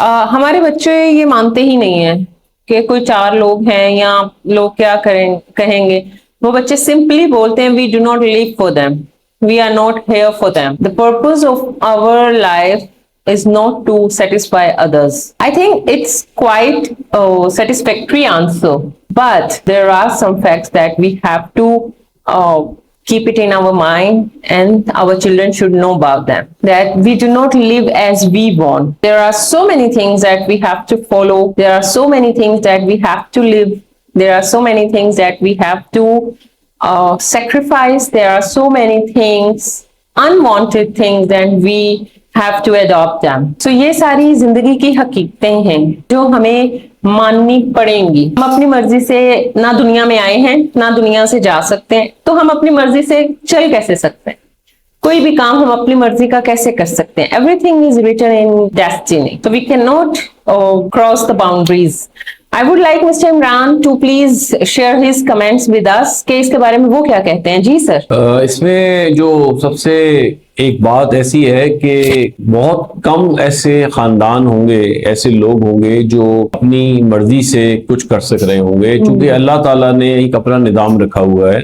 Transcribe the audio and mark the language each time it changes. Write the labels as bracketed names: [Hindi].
[Hindi] हमारे बच्चे ये मानते ही नहीं है कि कोई चार लोग हैं या लोग क्या कहेंगे। वो बच्चे सिंपली बोलते हैं [English] We do not live for them, we are not here for them, the purpose of our life is not to satisfy others. I think it's quite a satisfactory answer, but there are some facts that we have to uh, keep it in our mind, and our children should know about them. That we do not live as we want. There are so many things that we have to follow. There are so many things that we have to live. There are so many things that we have to sacrifice. There are so many things, unwanted things, that we have to adopt them. [Hindi] So ये सारी जिंदगी की हकीकतें हैं जो हमें माननी पड़ेंगी। हम अपनी मर्जी से ना दुनिया में आए हैं ना दुनिया से जा सकते हैं, तो हम अपनी मर्जी से चल कैसे सकते हैं? कोई भी काम हम अपनी मर्जी का कैसे कर सकते हैं? [English] Everything is written in destiny, so we cannot cross the boundaries. I would like Mr. Imran to please share his comments with us [Hindi] कि इसके बारे में वो क्या कहते हैं। जी सर। इसमें जो सबसे एक बात ऐसी है कि बहुत कम ऐसे खानदान होंगे, ऐसे लोग होंगे जो अपनी मर्जी से कुछ कर सक रहे होंगे, क्योंकि अल्लाह ताला ने एक अपना निज़ाम रखा हुआ है।